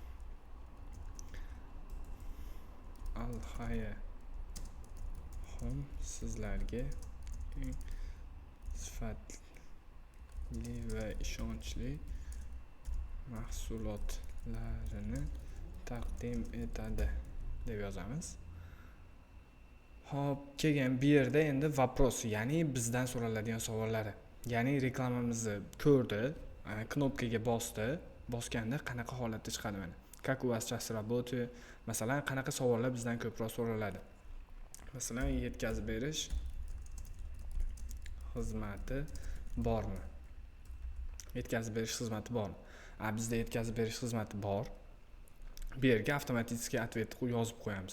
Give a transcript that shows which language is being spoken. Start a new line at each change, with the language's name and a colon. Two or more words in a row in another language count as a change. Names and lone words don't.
Uzbek: Al-Hayya sizlarga eng sifatli va ishonchli mahsulotlarini taqdim etadi deb yozamiz. Hop, kelgan bu yerda endi вопрос, ya'ni bizdan so'raladigan savollari. Ya'ni reklamamizni ko'rdi, knopkaga bosganda qanaqa holatda chiqadi mana.
Russian: Как у вас сейчас работает?
Uzbek: Masalan, qanaqa savollar bizdan ko'proq so'raladi? Masalan, yetkazib berish xizmati bormi? Yetkazib berish xizmati bormi? Bizda yetkazib berish xizmati bor. Bu yerga avtomatik atvet yozib qo'yamiz.